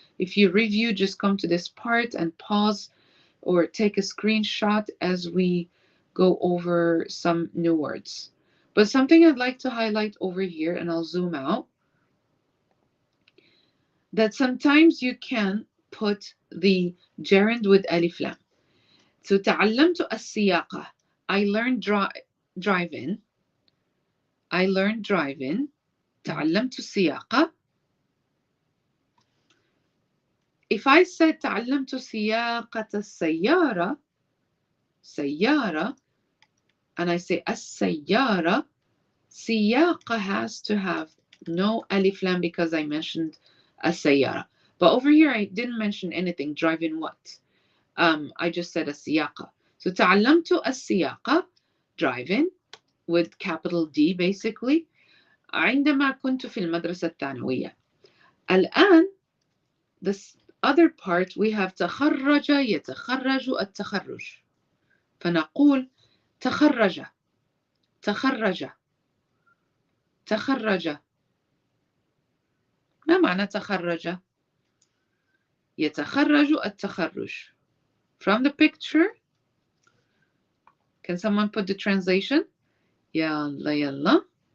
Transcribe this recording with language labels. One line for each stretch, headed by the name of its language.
English: If you review, just come to this part and pause or take a screenshot as we go over some new words. But something I'd like to highlight over here, and I'll zoom out, that sometimes you can put the gerund with alif lam.
Arabic: So تعلمت السياقة.
English: I learned driving. I learned driving.
Arabic: تعلمت السياقة.
English: If I said
Arabic: تعلمت سياقة السيارة,
English: سيارة, and I say السيارة, سياقة has to have no alif lam because I mentioned السيارة. But over here I didn't mention anything. Driving what? I just said السياقة. So
Arabic: تعلمت السياقة,
English: driving with capital D basically,
Arabic: عندما كنت في المدرسة الثانوية. الآن
English: this other part we have
Arabic: تخرج يتخرج التخرج. فنقول تخرج تخرج تخرج. ما معنى تخرج؟ يتخرج التخرج.
English: From the picture, can someone put the translation?
Arabic: يلا يلا.